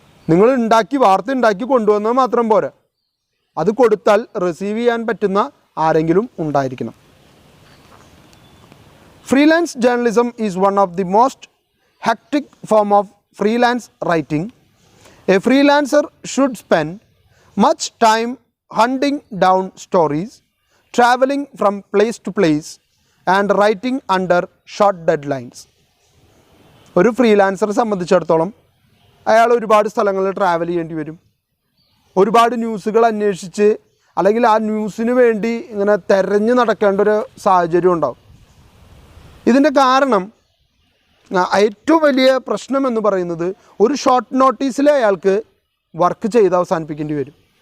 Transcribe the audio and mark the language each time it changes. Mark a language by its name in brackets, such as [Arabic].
[Malayalam] നിങ്ങൾ വാർത്ത ഉണ്ടാക്കി കൊണ്ടുവന്നാൽ മാത്രം പോരാ, അത് കൊടുത്താൽ റിസീവ് ചെയ്യാൻ പറ്റുന്ന ആരെങ്കിലും ഉണ്ടായിരിക്കണം. [English] Freelance journalism is one of the most hectic form of freelance writing. A freelancer should spend much time hunting down stories, traveling from place to place and writing under short deadlines. [Malayalam] ഒരു ഫ്രീലാൻസറെ സംബന്ധിച്ചിടത്തോളം അയാൾ ഒരുപാട് സ്ഥലങ്ങളിൽ travel ചെയ്യേണ്ടി വരും. ഒരുപാട് ന്യൂസുകൾ അന്വേഷിച്ച് അല്ലെങ്കിൽ ആ ന്യൂസിന് വേണ്ടി ഇങ്ങനെ തെരഞ്ഞു നടക്കേണ്ട ഒരു സാഹചര്യം ഉണ്ടാവും. ഇതിൻ്റെ കാരണം, ഏറ്റവും വലിയ പ്രശ്നം എന്ന് പറയുന്നത്, ഒരു ഷോർട്ട് നോട്ടീസിൽ അയാൾക്ക് വർക്ക് ചെയ്ത് അവസാനിപ്പിക്കേണ്ടി വരും.